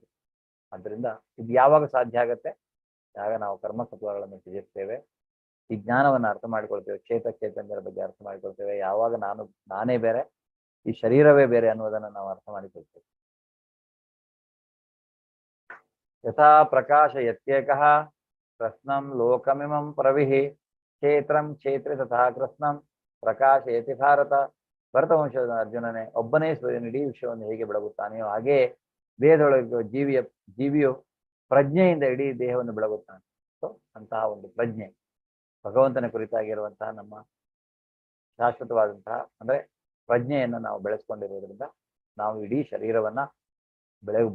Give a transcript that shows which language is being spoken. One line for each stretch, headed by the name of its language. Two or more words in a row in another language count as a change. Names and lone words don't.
Kannada: ಆದ್ದರಿಂದ ಇದು ಯಾವಾಗ ಸಾಧ್ಯ ಆಗತ್ತೆ, ಯಾವಾಗ ನಾವು ಕರ್ಮಸತ್ವಗಳನ್ನು ತ್ಯಜಿಸ್ತೇವೆ, ಈ ಜ್ಞಾನವನ್ನು ಅರ್ಥ ಮಾಡಿಕೊಳ್ತೇವೆ, ಚೇತನ್ಯರ ಬಗ್ಗೆ ಅರ್ಥ ಮಾಡಿಕೊಳ್ತೇವೆ. ಯಾವಾಗ ನಾನೇ ಬೇರೆ, ಈ ಶರೀರವೇ ಬೇರೆ ಅನ್ನೋದನ್ನು ನಾವು ಅರ್ಥ ಮಾಡಿಕೊಳ್ತೇವೆ.
Sanskrit: ಯಥಾ ಪ್ರಕಾಶ ಯತ್ಯೇಕಃ ಕೃಷ್ಣಂ ಲೋಕಮಿಮಂ ಪ್ರವಿಹಿ ಕ್ಷೇತ್ರಂ ಕ್ಷೇತ್ರೆ ತಥಾ ಕೃಷ್ಣಂ ಪ್ರಕಾಶಯತಿ ಭಾರತ.
Kannada: ಭರತವಂಶದ ಅರ್ಜುನನೇ, ಒಬ್ಬನೇ ಸೂರ್ಯನ ಇಡೀ ವಿಶ್ವವನ್ನು ಹೇಗೆ ಬೆಳಗುತ್ತಾನೆಯೋ ಹಾಗೆಯೇ ದೇಹದೊಳಗೆ ಜೀವಿಯು ಪ್ರಜ್ಞೆಯಿಂದ ಇಡೀ ದೇಹವನ್ನು ಬೆಳಗುತ್ತಾನೆ. ಸೊ ಅಂತಹ ಒಂದು ಪ್ರಜ್ಞೆ ಭಗವಂತನ ಕುರಿತಾಗಿರುವಂತಹ ನಮ್ಮ ಶಾಶ್ವತವಾದಂತಹ ಅಂದ್ರೆ ಪ್ರಜ್ಞೆಯನ್ನು ನಾವು ಬೆಳೆಸ್ಕೊಂಡಿರೋದ್ರಿಂದ ನಾವು ಇಡೀ ಶರೀರವನ್ನ ಬೆಳಗಬಹುದು.